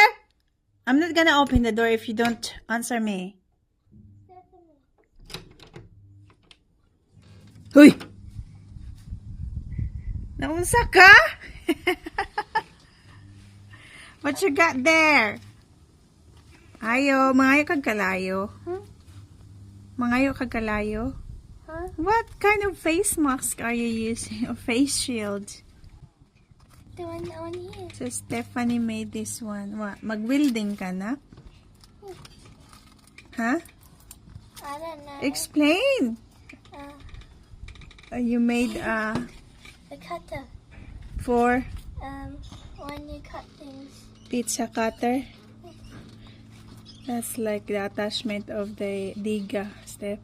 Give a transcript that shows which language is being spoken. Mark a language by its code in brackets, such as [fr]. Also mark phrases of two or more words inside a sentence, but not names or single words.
[en] I'm not gonna open the door if you don't answer me. Huy! [ceb] Naunsa ka? [en] What you got there? [ceb] Ayo, mangayo kag kalayo. Mangayo kag kalayo. Huh? [en] What kind of face mask are you using? Or face shield? The one on here. So Stephanie made this one. What? [ceb] Mag-welding ka na? Huh? [en] I don't know. Explain. You made The cutter. for When you cut things. pizza cutter. That's like the attachment of the diga step.